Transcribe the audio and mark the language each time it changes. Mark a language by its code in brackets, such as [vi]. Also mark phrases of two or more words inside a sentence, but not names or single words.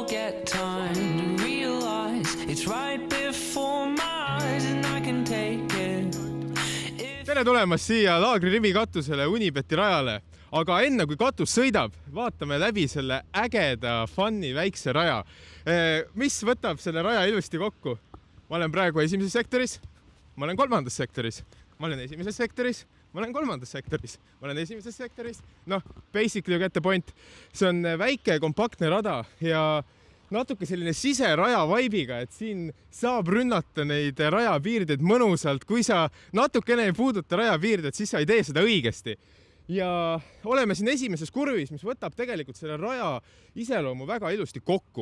[en] get time to realize it's right before my eyes and I can take it. [et] Tere tulemast siia Laagri Rivi katusele Unibeti rajale, aga enne kui katus sõidab, vaatame läbi selle ägeda fun'i väikse raja, mis võtab selle raja ilusti kokku. Ma olen praegu esimeses sektoris, ma olen kolmandas sektoris, ma olen esimeses sektoris, ma olen kolmandas sektoris, ma olen esimeses sektoris. Noh, [en] basically you get the point. [et] See on väike kompaktne rada ja natuke selline siseraja vaibiga, et siin saab rünnata neid rajapiirdeid mõnusalt. Kui sa natukene ei puuduta rajapiirdeid, siis sa ei tee seda õigesti. Ja oleme siin esimeses kurvis, mis võtab tegelikult selle raja iseloomu väga ilusti kokku.